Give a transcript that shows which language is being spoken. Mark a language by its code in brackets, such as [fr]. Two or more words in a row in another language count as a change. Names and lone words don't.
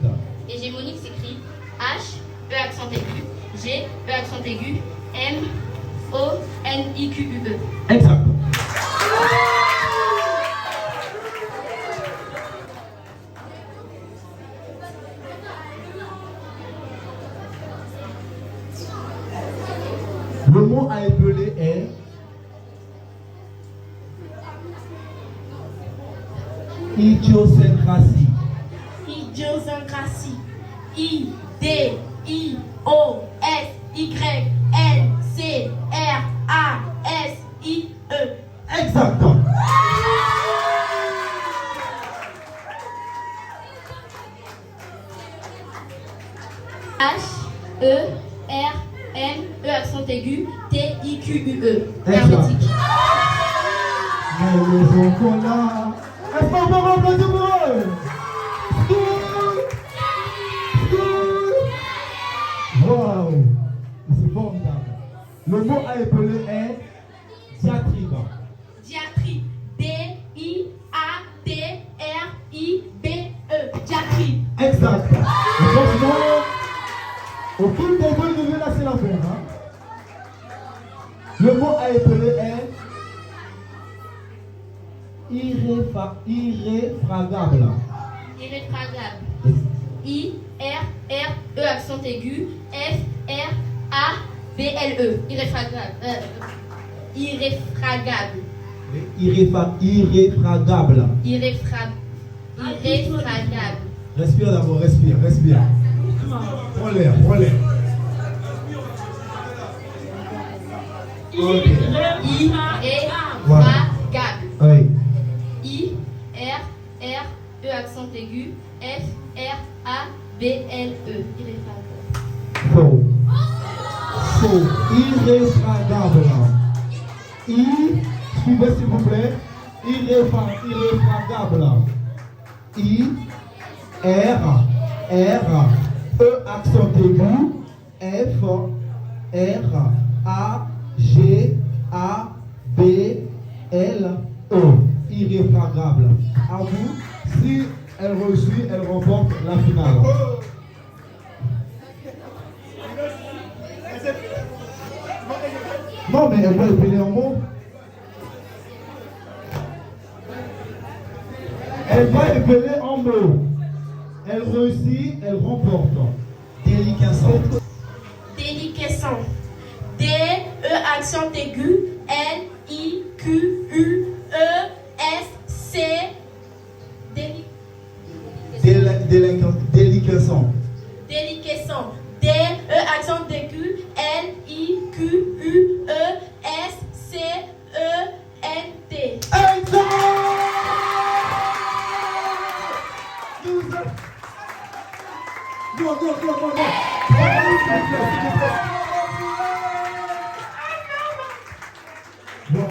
[fr] Hégémonique s'écrit H, E accent aigu, G, E accent aigu, M, O, N, I, Q, U, E. Exact. Le mot à épeler est idiosyncrasie. Idiosyncrasie. I-D-I-O-S-Y-N-C-R-A-S-I-E. Exact. H-E-R-M-E accent aigu, T-I-Q-U-E. Hermétique. Mais le chocolat. Est-ce qu'on peut applaudir pour eux? Wow. C'est formidable. Le mot à épeler est diatribe. Diatribe. D-I-A-T-R-I-B-E. Diatribe. Exact. Franchement, aucune des deux ne veut lâcher l'affaire. Hein? Le mot à épeler est irréfragable. Irréfragable. I-R-R-E accent aigu, F-R-A-B-L-E. Irréfragable. Irréfragable. Irréfragable. Irréfragable. Respire d'abord, respire. Prends l'air. Irréfragable. Oui. I-R-R-E accent aigu, F-R-A-B-L-E. Irréfragable. Faux. Irréfragable. Suivez s'il vous plaît. Irréfragable. I-R-R-E accent aigu, F-R-A-G-A-B-L-E. Irréfragable. À vous, si elle réussit, elle remporte la finale. Non, mais elle va épeler en mots. Elle va épeler en mots. Elle réussit, elle remporte. Déliquescent. Déliquescent. D-E accent aigu, L-I-Q-U-E-S-C. Déliquescent. Déliquescent. D-E accent aigu, L-I-Q-U-E-S-C-E-N-T. Bon.